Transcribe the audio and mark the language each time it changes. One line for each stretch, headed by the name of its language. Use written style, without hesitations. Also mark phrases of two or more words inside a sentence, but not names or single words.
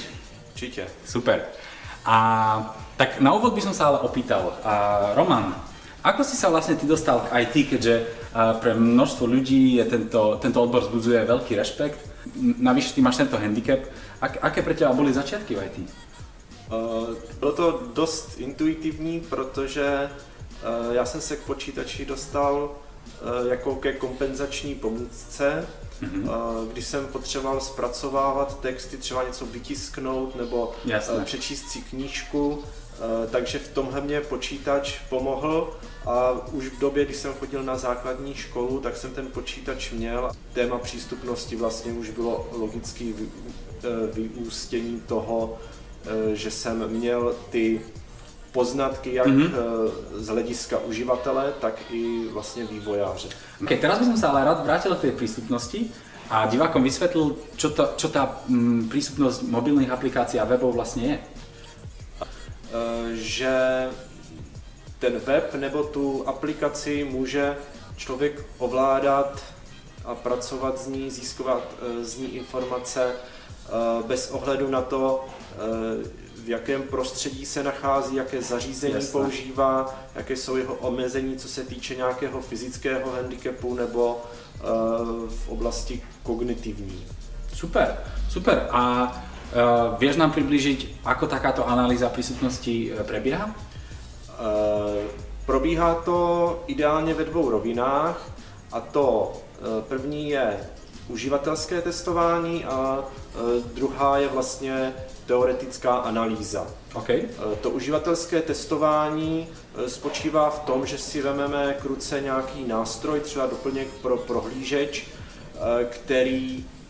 Slovak: Určite. Super. A tak na úvod by som sa ale opýtal, Roman, ako si sa vlastne ty dostal k IT, keďže pre množstvo ľudí je tento odbor vzbudzuje veľký rešpekt, navyše ty máš tento handicap, aké pre teba boli začiatky v IT?
Czech: Bylo to dost intuitivní, protože já jsem se k počítači dostal jako ke kompenzační pomůcce, když jsem potřeboval zpracovávat texty, třeba něco vytisknout nebo přečíst si knížku, takže v tomhle mě počítač pomohl a už v době, když jsem chodil na základní školu, tak jsem ten počítač měl. Téma přístupnosti vlastně už bylo logické vyústění toho, že jsem měl ty poznatky jak z hlediska uživatele, tak i vlastně vývojáře.
Slovak: Okay, teraz by som sa ale rád vrátil k tej prístupnosti a divákom vysvetlil, čo tá prístupnosť mobilných aplikácií a webov vlastne je.
Czech: Že ten web nebo tu aplikaci může člověk ovládat a pracovat z ní, získávat z ní informace bez ohledu na to, v jakém prostředí se nachází, jaké zařízení používá, jaké jsou jeho omezení, co se týče nějakého fyzického handicapu nebo v oblasti kognitivní.
Slovak: Super, super. A vieš nám priblížiť, ako takáto analýza prístupnosti prebieha?
Czech: Probíhá to ideálně ve dvou rovinách, a to první je uživatelské testování a druhá je vlastně teoretická analýza.
Slovak: Okay.
Czech: To uživatelské testování spočívá v tom, že si vezmeme k ruce nějaký nástroj, třeba doplněk pro prohlížeč, který